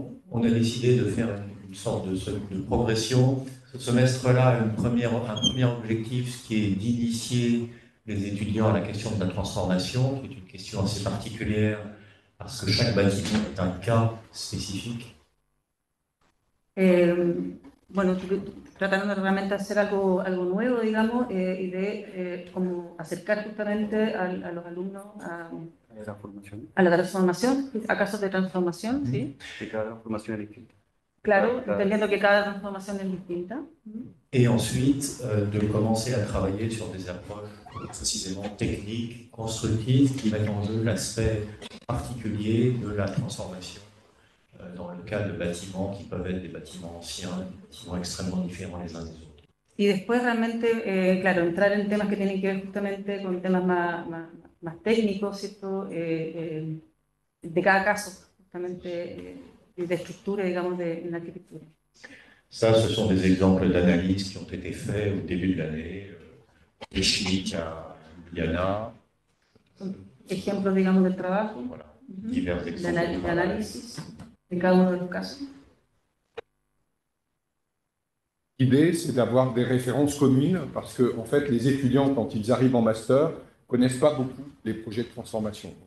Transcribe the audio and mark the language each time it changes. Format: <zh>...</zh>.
<fr>On a décidé de faire une sorte de progression. Ce semestre-là a un premier objectif qui est d'initier les étudiants à la question de la transformation, qui est une question assez particulière parce que chaque bâtiment est un cas spécifique.</fr> <es>Bueno, tratando de realmente hacer algo nuevo, digamos, y de como acercar justamente a los alumnos a la transformación, a casos de transformación, ¿sí? Que cada transformación es distinta. Claro, entendiendo que cada transformación es distinta.</es> <fr>Et ensuite, de commencer à travailler sur des approches précisément techniques, constructives, qui mettent en jeu l'aspect particulier de la transformation. Dans le cas de bâtiments qui peuvent être des bâtiments anciens, des bâtiments extrêmement différents les uns des autres.</fr> <es>Y después realmente, claro, entrar en temas que tienen que ver justamente con temas más técnicos, ¿cierto? De cada caso, justamente de estructura, digamos, en la arquitectura.</es> <fr>Ça, ce sont des exemples d'analyses qui ont été faits au début de l'année, des chimiques à Ljubljana.</fr> <es>Ejemplos, digamos, del trabajo.</es> <fr>Voilà, divers exemples.</fr> <es>De análisis de cada uno de los casos.</es> <fr>L'idée, c'est d'avoir des références communes, parce que, en fait, les étudiants, quand ils arrivent en master, ne connaissent pas beaucoup les projets de transformation.</fr>